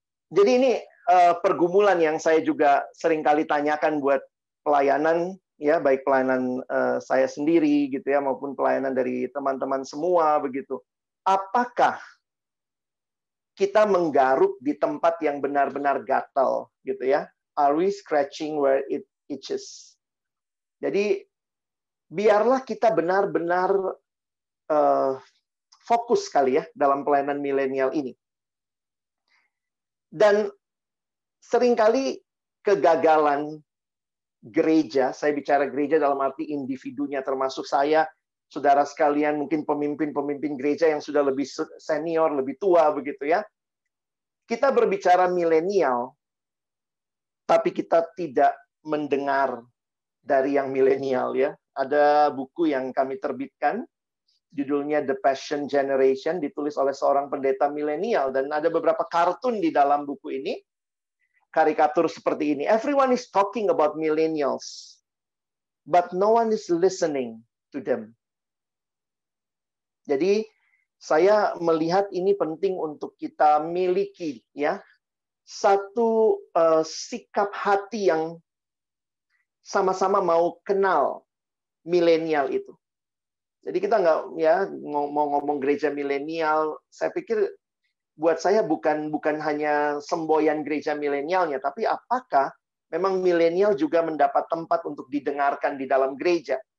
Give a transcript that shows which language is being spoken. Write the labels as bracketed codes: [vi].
[id] Jadi ini pergumulan yang saya juga sering kali tanyakan buat pelayanan, ya, baik pelayanan saya sendiri gitu ya, maupun pelayanan dari teman-teman semua begitu. Apakah kita menggaruk di tempat yang benar-benar gatal gitu ya? [en] Are we scratching where it itches? [id] Jadi biarlah kita benar-benar fokus kali ya dalam pelayanan milenial ini. Dan seringkali kegagalan gereja, saya bicara gereja dalam arti individunya, termasuk saya, saudara sekalian, mungkin pemimpin-pemimpin gereja yang sudah lebih senior, lebih tua, begitu ya. Kita berbicara milenial, tapi kita tidak mendengar dari yang milenial ya. Ada buku yang kami terbitkan, judulnya The Passion Generation, ditulis oleh seorang pendeta milenial, dan ada beberapa kartun di dalam buku ini, karikatur seperti ini. [en] Everyone is talking about millennials, but no one is listening to them. [id] Jadi, saya melihat ini penting untuk kita miliki, ya, satu sikap hati yang sama-sama mau kenal milenial itu. Jadi kita nggak ya mau ngomong gereja milenial, saya pikir buat saya bukan hanya semboyan gereja milenialnya, tapi apakah memang milenial juga mendapat tempat untuk didengarkan di dalam gereja.